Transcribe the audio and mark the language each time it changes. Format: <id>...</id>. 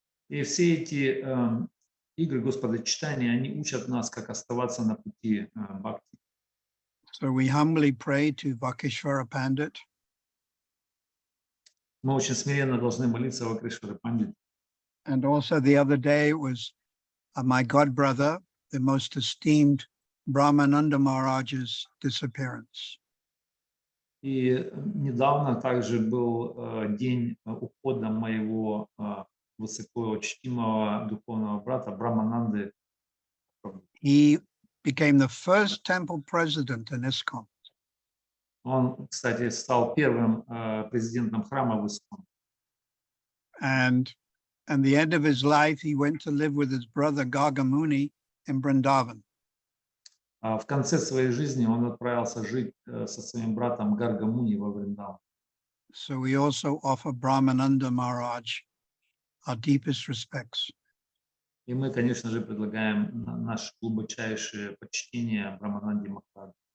<ru>И все эти игры Господа Читания, они учат нас, как оставаться на пути бхакти.</ru> <en>So we humbly pray to Vakishvara Pandit,</en> <ru>Мы очень смиренно должны молиться о Кришваре Пандите.</ru> <en>and also the other day it was my god brother, the most esteemed Brahmananda Maharaj's disappearance.</en> <ru>И недавно также был день ухода моего высокочтимого духовного брата Брахмананды.</ru> <en>He became the first temple president in ISKCON.</en> <ru>Он, кстати, стал первым президентом храма в ИСККОН.</ru> <en>And at the end of his life, he went to live with his brother Gargamuni in Vrindavan.</en> <ru>В конце своей жизни он отправился жить со своим братом Гаргамуни во Вриндаван.</ru> <en>So we also offer Brahmananda Maharaj our deepest respects.</en> <ru>И мы, конечно же, предлагаем наше глубочайшее почтение Брахмананде Махараджу.</ru>